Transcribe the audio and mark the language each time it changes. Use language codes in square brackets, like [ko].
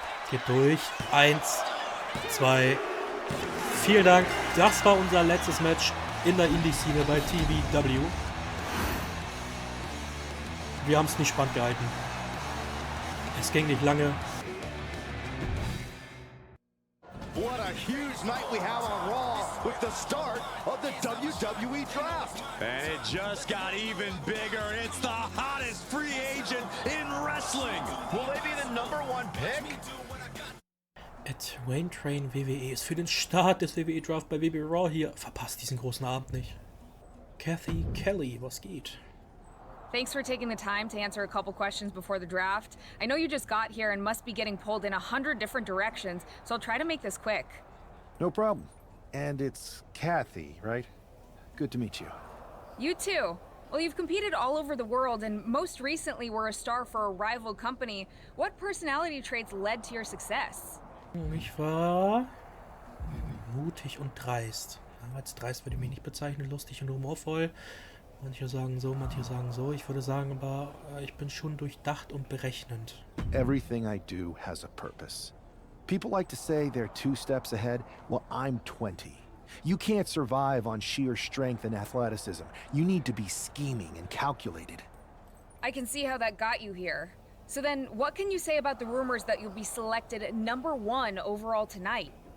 [de] Geht durch. 1, 2. Vielen Dank. Das war unser letztes Match in der Indie-Szene bei TBW. Wir haben es nicht spannend gehalten. Es ging nicht lange. [en] What a huge night we have on Raw with the start of the WWE Draft. And it just got even bigger. It's the hottest free agent in wrestling. Will they be the #1 pick? [de] At Wayne Train WWE ist für den Start des WWE Draft bei WWE Raw hier. Verpasst diesen großen Abend nicht. Kathy Kelly, was geht? [en] Thanks for taking the time to answer a couple questions before the draft. I know you just got here and must be getting pulled in 100 different directions, so I'll try to make this quick. No problem. And it's Kathy, right? Good to meet you. You too. Well, you've competed all over the world and most recently were a star for a rival company. What personality traits led to your success? [de] Ich war mutig und dreist. Als dreist würde ich mich nicht bezeichnen, lustig und humorvoll. Manche sagen so, manche sagen so. Ich würde sagen, aber ich bin schon durchdacht und berechnend. [en] Everything I do has a purpose. People like to say they're 2 steps ahead. Well, I'm 20. You can't survive on sheer strength and athleticism. You need to be scheming and calculated. I can see how that got you here. So then, what can you say about the rumors that you'll be selected #1 overall tonight?